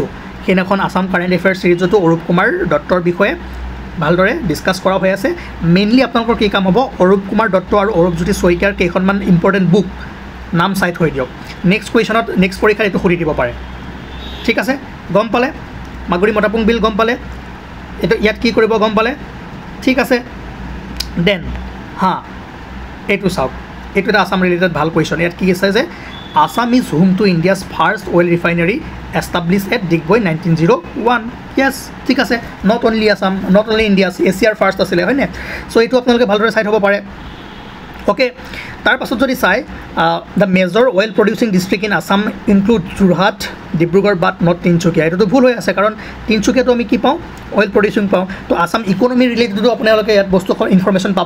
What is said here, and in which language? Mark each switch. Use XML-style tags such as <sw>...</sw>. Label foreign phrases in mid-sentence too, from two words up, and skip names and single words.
<as>সেইদিনাখন</as> <en>Assam current affairs seriesটো</en> <as>অৰূপ কুমাৰ দত্তৰ বিষয়ে ভালদৰে ডিছকাছ কৰা হৈ আছে মেইনলি আপোনালোকৰ কি কাম হ'ব অৰূপ কুমাৰ দত্ত আৰু অৰূপজ্যোতি শইকীয়াৰ কেইখনমান</as> <en>important book name</en> <as>চাই থৈ দিয়ক</as> <en>next questionত</en> <as>নেক্সট পৰীক্ষাত এইটো সুধি দিব পাৰে ঠিক আছে গম পালে মাগুৰী মটাপুং বিল গম পালে এইটো ইয়াত কি কৰিব গম পালে ঠিক আছে দেন এইটো চাওক এইটো এটা</as> <en>Assam related</en> <as>ভাল কুৱেশ্যন ইয়াত কি আছে যে</as> <en>Assam is home to India's first oil refinery established at Digboi 1901 yes</en> <as>ঠিক আছে</as> <en>not only Assam not only India Asia's first</en> <as>আছিলে হয়নে সো এইটো আপোনালোকে ভালদৰে চাই থ'ব পাৰে ওকে তাৰ পাছত যদি চাই</as> <en>the major oil producing district in Assam include Jorhat Dibrugarh but not Tinsukia</en> <as>এইটোতো ভুল হৈ আছে কাৰণ তিনিচুকীয়াটো আমি কি পাওঁ</as> <en>oil producing</en> <as>পাওঁ তো</as> <en>Assam economy relatedো</en> <as>আপোনালোকে ইয়াত বস্তু ইনফৰমেশ্যন পাব</as>